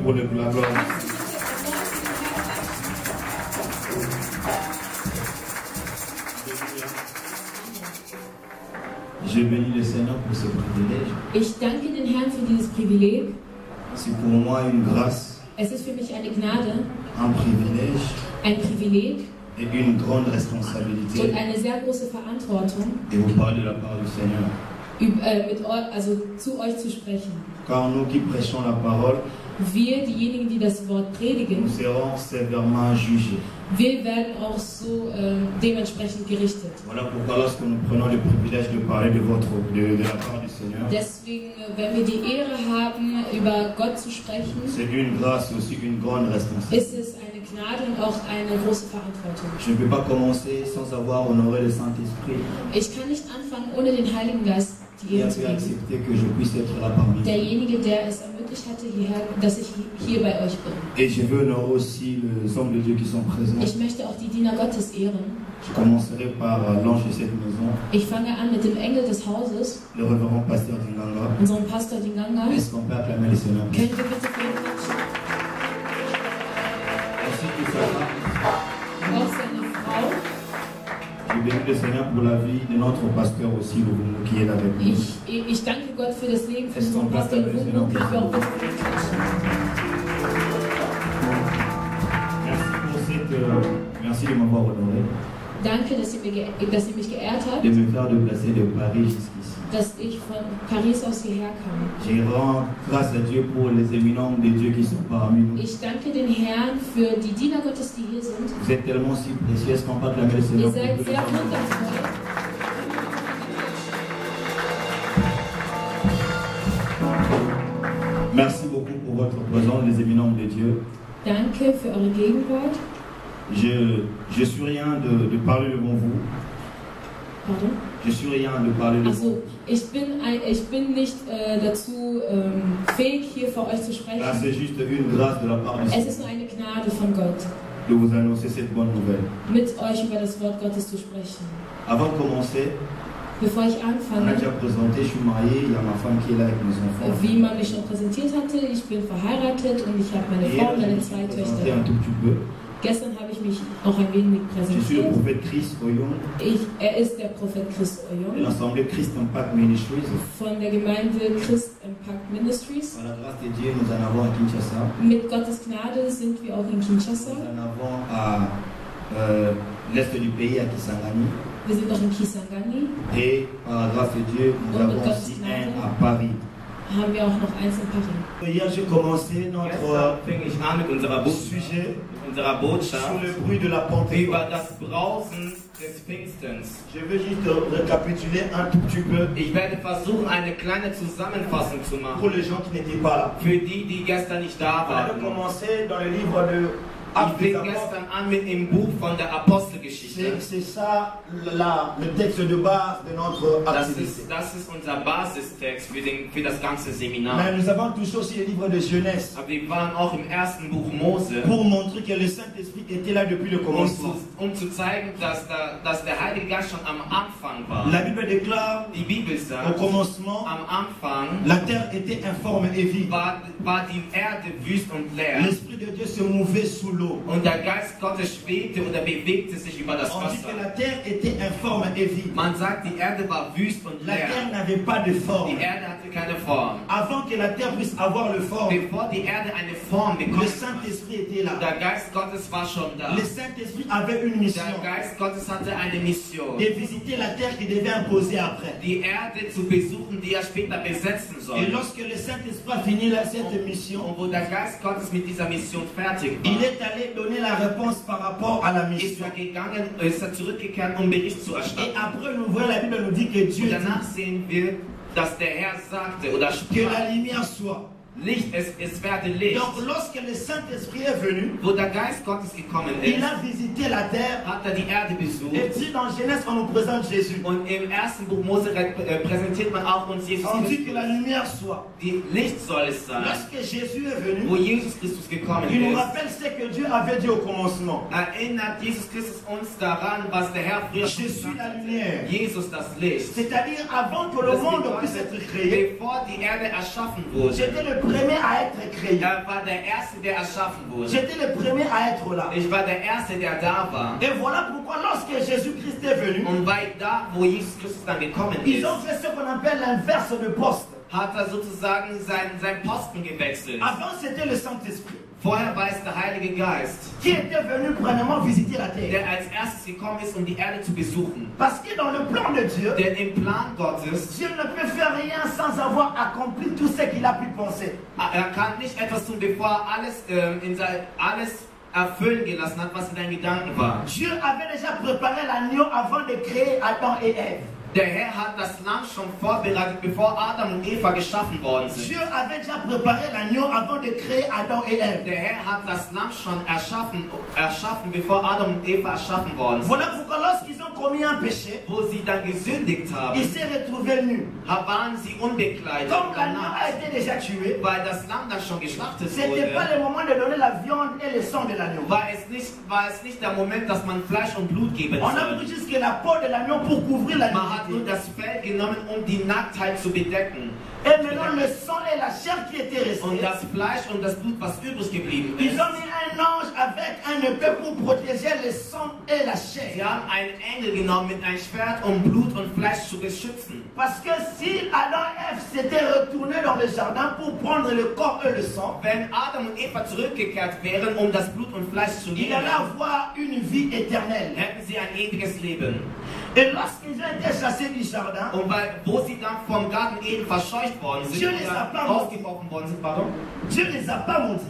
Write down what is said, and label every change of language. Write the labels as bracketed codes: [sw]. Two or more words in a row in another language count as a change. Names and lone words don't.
[fr] pour la gloire. Je bénis le Seigneur pour ce privilège. [de] Ich danke den Herrn für dieses Privileg. [fr] C'est pour moi une grâce, [de] Es ist für mich eine Gnade, [fr] un privilège [de] ein Privileg [fr] et une grande [de] und [fr] responsabilité [de] eine sehr große Verantwortung, [fr] de vous parler de la part du Seigneur. [de] Zu euch zu sprechen. [fr] Car nous qui prêchons la parole, [de] Wir, diejenigen, die das Wort predigen, [fr] nous serons sévèrement jugés. [de] wir werden auch so dementsprechend gerichtet. [fr] Voilà pourquoi lorsque nous prenons le privilège de parler de la part du Seigneur, [de] Deswegen, wenn wir die Ehre haben, über Gott zu sprechen, [fr] c'est une grâce et aussi une grande responsabilité. [de] ist es eine Gnade und auch eine große Verantwortung. [fr] Je ne peux pas commencer sans avoir honoré le Saint-Esprit [de] Ich kann nicht anfangen, ohne den Heiligen Geist die [fr] qui a [de] Ehre zu [fr] pu [de] geben. [fr] accepter que je puisse être là parmi vous. [de] Derjenige, der es ermöglicht hatte, dass ich hier bei euch bin. [fr] Et je veux honorer aussi les hommes de Dieu qui sont présents. [de] Ich möchte auch die Diener Gottes ehren. [fr] Je commencerai par l'ange de cette maison, [de] Ich fange an mit dem Engel des Hauses, [fr] le révérend pasteur Dinganga. [de] unserem Pastor Dinganga. [fr] Est-ce qu'on peut acclamer le Seigneur? [de] Können wir bitte für ihn klatschen? [fr] Ainsi que sa femme. [de] Auch seine Frau. [fr] Je bénis le Seigneur pour la vie de notre pasteur aussi, Louvounou, qui est là avec nous. [de] Ich danke Gott für das Leben von unserem Pastor Wundo. Ich will auch bitte für ihn klatschen. [fr] Merci de m'avoir honoré, [de] Danke, dass ihr mich geehrt habt, [fr] de me faire déplacer de Paris jusqu'ici. [de] dass ich von Paris aus hierher kam. [fr] Je rends grâce à Dieu pour les éminents de Dieu qui sont parmi nous. [de] Ich danke den Herrn für die Diener Gottes, die hier sind. [fr] Vous êtes tellement si précieux qu'on peut acclamer le Seigneur. [de] Ihr seid sehr wundervoll. [fr] Merci beaucoup pour votre présence, les éminents de Dieu. [de] Danke für eure Gegenwart. [fr] Je suis rien de parler devant vous. Pardon? Je suis rien de parler devant vous. [de] Also, ich bin nicht dazu fähig, hier vor euch zu sprechen. [fr] Là, c'est juste une grâce de la part du [de] Es [fr] Seigneur [de] ist nur eine Gnade von Gott, [fr] de vous annoncer cette bonne nouvelle. [de] mit euch über das Wort Gottes zu sprechen. [fr] Avant de commencer, [de] Bevor ich [fr] on a [de] anfange, [fr] déjà présenté, je suis marié, il y a ma femme qui est là avec mes enfants. [de] wie man mich schon präsentiert hatte, ich bin verheiratet und ich habe meine [fr] Hier, [de] Frau und [fr] je [de] meine [fr] me [de] zwei [fr] suis présenté un [de] Töchter. [fr] tout petit peu. [de] Gestern habe ich mich auch ein wenig [fr] Je suis le [de] präsentiert. [fr] prophète Chris Oyong [de] Er ist der Prophet Christ [fr] de [de] Oyong [fr] l'Assemblée Christ Impact Ministries. [de] von der Gemeinde Christ Impact Ministries. [fr] Par la grâce de Dieu, nous en avons à Kinshasa, [de] Mit Gottes Gnade sind wir auch in Kinshasa. [fr] nous en avons à l'est du pays, à Kisangani. [de] Wir sind auch in Kisangani. [fr] Et par la grâce de Dieu, nous [de] Und [fr] avons [de] mit Gottes [fr] aussi [de] Gnade [fr] un à Paris. [de] haben wir auch noch eins in Paris. [fr] Hier, j'ai commencé notre [de] Gestern fing ich an mit unserer [fr] sujet [de] Botschaft [fr] sur le bruit de la Pentecôte. [de] über das Brausen des Pfingstens. [fr] Je veux juste récapituler un tout petit peu [de] Ich werde versuchen, eine kleine Zusammenfassung zu [fr] pour [de] machen [fr] les gens qui n'étaient pas là. [de] für die, die gestern nicht da [fr] On a [de] waren. [fr] commencé dans le livre de [de] Ich [fr] Actes des [de] fing [fr] Apôtres. [de] gestern an mit dem Buch von der Apostelgeschichte. [fr] C'est ça le texte de base de notre activité. [de] Das ist unser Basistext für das ganze Seminar. [fr] Mais nous avons touché aussi le livre de Genèse [de] Aber wir waren auch im ersten Buch Mose, [fr] pour montrer que le Saint-Esprit était là depuis le commencement. [de] um zu zeigen, dass der Heilige Geist schon am Anfang war. [fr] La Bible déclare [de] Die Bibel [fr] au [de] sagt, [fr] commencement, [de] am Anfang [fr] la terre était informe et vide. [de] war die Erde wüst und leer. [fr] L'Esprit de Dieu se mouvait sous l'eau. [de] Und der Geist Gottes schwebte oder bewegte sich über das [fr] On dit que la [de] Wasser. [fr] terre était informe et vide. [de] Man sagt, die Erde war wüst und [fr] La terre [de] leer. [fr] n'avait pas de forme. [de] Die Erde hatte keine Form. [fr] Avant que la terre puisse avoir le forme, [de] Bevor die Erde eine Form [fr] le [de] bekommt, [fr] Saint-Esprit était là. [de] der Geist Gottes war schon da. [fr] Le Saint-Esprit avait une mission [de] Der Geist Gottes hatte eine Mission, [fr] de visiter la terre qui devait imposer après. [de] die Erde zu besuchen, die er später besetzen [fr] Et [de] soll. [fr] lorsque le Saint-Esprit a fini cette mission, [de] Und wo der Geist Gottes mit dieser Mission fertig [fr] il [de] war, [fr] est allé donner la réponse par rapport à la mission. [de] ist er zurückgekehrt, um Bericht zu [fr] Et [de] erstatten. [fr] après, nous voyons la Bible nous dit que Dieu [de] Und [fr] dit [de] danach sehen wir, dass der Herr sagte oder [fr] que la [de] sprach, [fr] lumière soit. [de] Licht, es werde Licht. [fr] Donc, lorsque le Saint-Esprit est venu, [de] Wo der Geist Gottes gekommen [fr] il [de] ist, [fr] a visité la terre. [de] hat er die Erde besucht. [fr] Et puis, dans Genèse, on nous présente Jésus. [de] Und im ersten Buch Mose präsentiert man auch uns Jesus [fr] On dit que [de] Christus. [fr] la lumière soit. [de] Die Licht soll es sein. [fr] Lorsque Jésus est [de] Wo [fr] venu, [de] Jesus Christus gekommen [fr] il nous [de] ist, [fr] rappelle ce que Dieu avait dit au commencement. [de] erinnert Jesus Christus uns daran, was der Herr früher [fr] Je [de] schon [fr] suis la [de] gesagt hat. [fr] lumière. [de] Jesus das Licht. [fr] C'est-à-dire, avant que le [de] Das [fr] monde puisse [de] bedeutet, [fr] être créé, [de] bevor die Erde erschaffen wurde, [fr] j'étais le premier à être créé. [de] Er war der Erste, der erschaffen wurde. [fr] J'étais le premier à être là. [de] Ich war der Erste, der da war. [fr] Et voilà pourquoi lorsque Jésus-Christ est venu, [de] Und weil da, wo Jesus Christus dann gekommen [fr] ils [de] ist, [fr] ont fait ce qu'on appelle l'inverse de poste. [de] hat er sozusagen seinen Posten gewechselt. [fr] Avant, c'était le Saint-Esprit [de] Vorher war es der Heilige Geist, [fr] qui était venu premièrement visiter la terre. [de] der als erstes gekommen ist, um die Erde zu besuchen. [fr] Parce que dans le plan de Dieu, [de] Denn im Plan Gottes, [fr] Dieu ne peut faire rien sans avoir accompli tout ce qu'il a pu penser. [de] er kann nicht etwas tun, bevor er alles erfüllen gelassen hat, was in seinen Gedanken war. [fr] Dieu avait déjà préparé l'agneau avant de créer Adam et Ève. [de] Der Herr hat das Lamm schon vorbereitet, bevor Adam und Eva geschaffen worden sind. [fr] Dieu avait déjà préparé l'agneau avant de créer Adam et Ève. [de] Der Herr hat das Lamm schon erschaffen, bevor Adam und Eva erschaffen worden sind. [fr] Voilà pourquoi lorsqu'ils ont commis un péché, [de] Wo sie dann gesündigt haben, [fr] ils s'est retrouvés nus. [de] waren sie unbekleidet. [fr] Comme l'agneau [de] Danach, [fr] a été déjà tué, [de] weil das Lamm dann schon geschlachtet [fr] ce n'était pas [de] wurde, [fr] le moment de donner la viande et le sang de l'agneau. [de] war es nicht der Moment, dass man Fleisch und Blut geben [fr] On a pris [de] soll. [fr] juste la peau de l'agneau pour couvrir la [de] Man hat nur [fr] nudité. [de] das Fell genommen, um die Nacktheit zu bedecken. [fr] Et maintenant le sang et la chair qui étaient [de] Und [fr] restés, [de] das Fleisch und das Blut, was übrig geblieben [fr] ils [de] ist, [fr] ont mis un ange avec un épée pour protéger le sang et la [de] sie [fr] chair. [de] haben einen Engel genommen mit einem Schwert, um Blut und Fleisch zu beschützen. [fr] Parce que si Adam et Ève s'étaient retournés dans le jardin pour prendre le corps et le sang, [de] Wenn Adam und Eva zurückgekehrt wären, um das Blut und Fleisch zu [fr] il [de] nehmen, [fr] allait avoir une vie éternelle. [de] hätten sie ein ewiges Leben. [fr] Et lorsqu'ils ont été chassés du jardin, [de] Und wo sie dann vom Garten Eden verscheucht worden sind, oder rausgeworfen worden sind, [fr] pardon, Dieu ne les a pas maudits.